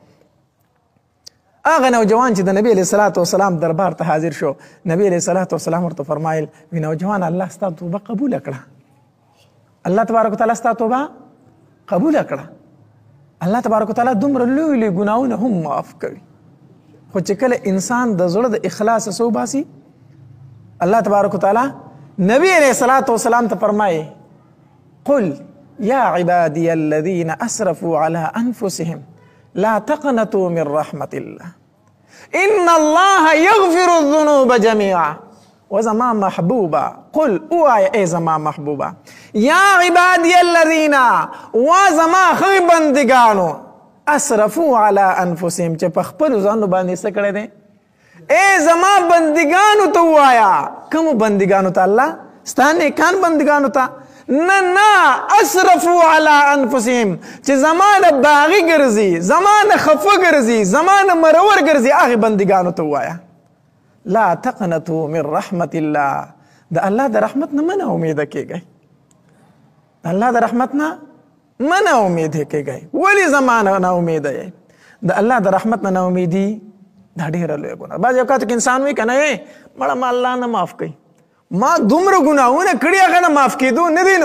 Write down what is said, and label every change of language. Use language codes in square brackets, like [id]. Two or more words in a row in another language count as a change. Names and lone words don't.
[ps] هغه نوجوان چې د نبی [ar] علیه الصلاة والسلام [ps] دربار ته حاضر شو، نبی [ar] علیه الصلاة والسلام [ps] ورته فرمایل وی نوجوان الله ستا توبه قبوله کړه، [ar] الله تبارک وتعالی [ps] ستا توبه قبوله کړه. [ar] الله تبارک وتعالی [ps] دومره لوی لوی ګناهونه هم معاف کوي. خو چې کله انسان د زړه د اخلاص څه وباسي، [ar] الله تبارک وتعالی [ps] نبی [ar] علیه الصلاة والسلام [ps] ته فرمایي [ar] قل یا عبادی الذین اسرفوا علی انفسهم لا تقنطوا من رحمة الله إن الله يغفر الذنوب جميعا. [ps] وزما محبوبا قل اوائے اے زما محبوبا [ar] یا عبادی الذین [ps] وزما خی بندگانو [ar] اسرفوا علی انفسهم [ps] چې په خپلو ځانو باندې څه کړی دی. اے زما بندگانو ته ووایا. کومو بندگانو ته الله؟ ستا نیکان بندگانو ته نه نه [ar] اسرفوا علی انفسهم [ps] چې زمانه باغی ګرځي، زمانه خفه ګرځي، زمانه مرور ګرځي، هغې بندګانو ته ووایه [ar] لا تقنطوا من رحمت الله. [ps] د الله د رحمت نه منه امیده کیږئ، د الله د رحمت نه منه امیده کیږئ. ولې زمانه نه امیده یې؟ د الله د رحمت نه نا امیدي دا ډېره لویه ګناه. بعضې اوقاتو کې انسان وایي که نه مړه ما الله نه معاف کوي، ما دومره ګناهونه کړي هغه نه معاف کېدو نه دی.